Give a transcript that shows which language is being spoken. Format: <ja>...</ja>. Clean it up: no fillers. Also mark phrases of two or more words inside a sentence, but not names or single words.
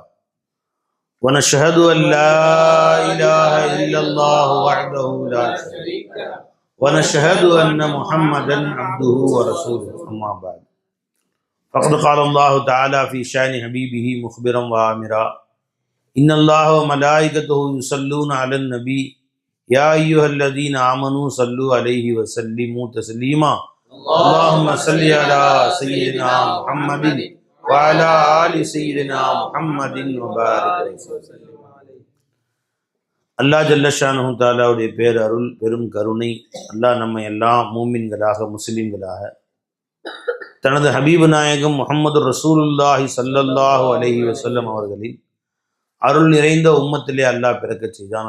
<ar>ونشهد ألا إله إلا الله وحده لا شريك له ونشهد أن محمدا عبده و رسوله. أما بعد فقد قال الله تعالى في شأن حبيبه مخبرا و آمرا إن الله و ملائكته يصلون على النبي يا أيها الذين آمنوا صلوا عليه و سلموا تسليما. اللهم صل على سيدنا محمد وعلى آل سيدنا محمد و بارك. الله جل شأنه</ar> <ta>தஆலாவுடைய பேரருள் பெரும் கருணை அல்லாஹ் நம்மை எல்லாம் மூமின்களாக முஸ்லிம்களாக தனது ஹபீபு நாயகம்</ta> <ar>محمد رسول الله صلى الله عليه وسلم</ar> <ta>அவர்களின் அருள் நிறைந்த உம்மத்திலே அல்லாஹ் பிறக்க செய்தான்.</ta>